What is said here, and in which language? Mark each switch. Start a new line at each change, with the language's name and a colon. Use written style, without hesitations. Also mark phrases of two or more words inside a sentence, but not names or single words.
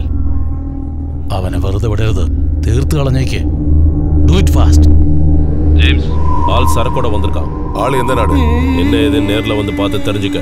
Malayalam: അവനെ വെറുതെ വിടരുത്, തീർത്ത് കളഞ്ഞേക്ക്.
English: Do it fast.
Tamil: ஜேம்ஸ், ஆள் சரக்கோட வந்திருக்கான். ஆள் எந்த நாடு என்ன ஏதுன்னு நேரில் வந்து பார்த்து தெரிஞ்சுக்க.